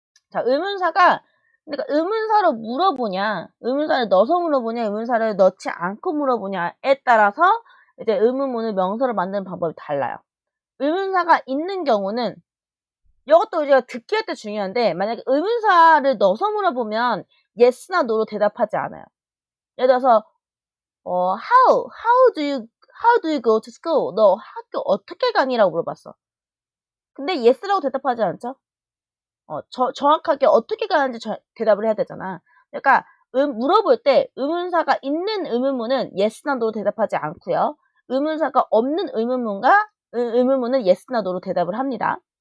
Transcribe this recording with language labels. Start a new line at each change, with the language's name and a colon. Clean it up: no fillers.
Korean: 자, 의문사가 그러니까 의문사로 물어보냐, 의문사를 넣어서 물어보냐, 의문사를 넣지 않고 물어보냐에 따라서 이제 의문문을 명사로 만드는 방법이 달라요. 의문사가 있는 경우는 이것도 우리가 듣기 할 때 중요한데 만약에 의문사를 넣어서 물어보면 yes나 no로 대답하지 않아요.
English: 예를 들어서 how do you go to school?
Korean: 너 학교 어떻게 가니라고 물어봤어. 근데 yes라고 대답하지 않죠? 정확하게 어떻게 가는지 대답을 해야 되잖아. 그러니까 물어볼 때 의문사가 있는 의문문은 yes나 no로 대답하지 않고요. 의문사가 없는 의문문은 yes나 no로 대답을 합니다.